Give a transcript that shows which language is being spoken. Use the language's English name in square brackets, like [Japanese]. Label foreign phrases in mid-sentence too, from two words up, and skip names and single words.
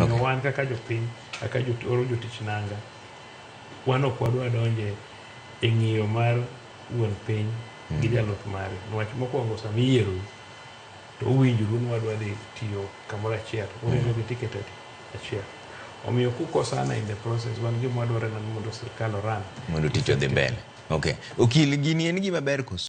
[Luo (Kenya and Tanzania)] Omiyo wan kaka jopiny, kaka oro jotich nanga, wan ok wadwa donje e ng'iyo mar wuon piny gi jalup mare. Nwach mokwongo sama iyiero to uwinjoru ni wadwa dhi tiyo kamoro achiel, uringo gi ticket achiel. [English] Omiyo kukosana in the process, [Luo (Kenya and Tanzania)] wan gima wadwaro en mondo sirkal oran mondo tich odhi mbele. Okil, gini en gima ber koso